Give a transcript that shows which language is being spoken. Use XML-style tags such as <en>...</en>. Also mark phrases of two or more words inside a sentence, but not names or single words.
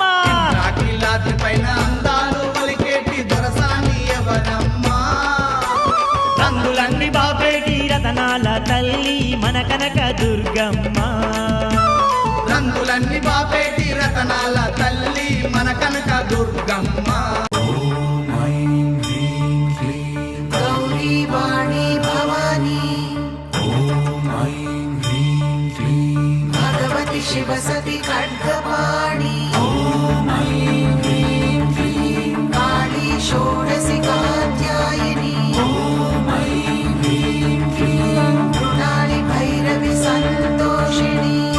<te>రాకిలాద్రి పైన అందాలు ఒలికేటి దొరసాని ఎవరమ్మా రంగులన్నీ బాపేటి రతనాల తల్లి మన కనక దుర్గమ్మ రంగులన్నీ బాపేటి రతనాల తల్లి మన కనక దుర్గమ్మ</te> <sa>गौरी वाणी भवानी भगवती शिवसती खड्गपाणि काली षोडशी कात्यायिनी मृणाली भैरवी सन्तोषिणी</sa>